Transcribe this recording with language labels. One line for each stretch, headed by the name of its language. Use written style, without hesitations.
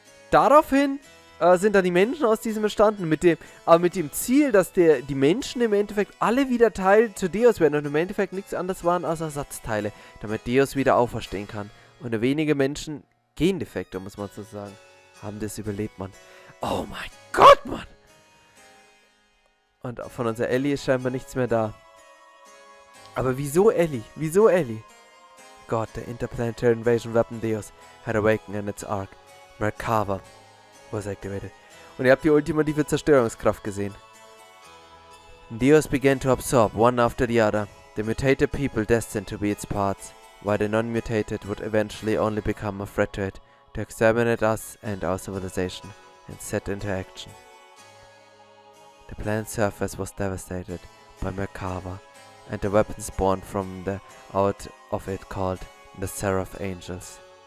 German: Daraufhin sind dann die Menschen aus diesem entstanden, aber mit dem Ziel, dass die Menschen im Endeffekt alle wieder Teil zu Deus werden und im Endeffekt nichts anderes waren als Ersatzteile, damit Deus wieder auferstehen kann. Und nur wenige Menschen, Gendefekte, muss man so sagen, haben das überlebt, Mann. Oh mein Gott, Mann! Und von unserer Elly ist scheinbar nichts mehr da. Aber wieso Elly? Wieso Elly?
English: God, the interplanetary invasion weapon Deus had awakened in its arc. Merkava was activated.
German: Und ihr habt die ultimative Zerstörungskraft gesehen.
English: Deus began to absorb, one after the other, the mutated people destined to be its parts, while the non-mutated would eventually only become a threat to it, to exterminate us and our civilization, and set into action. The planet's surface was devastated by Merkava, and the weapons spawned from out of it called the Seraph Angels.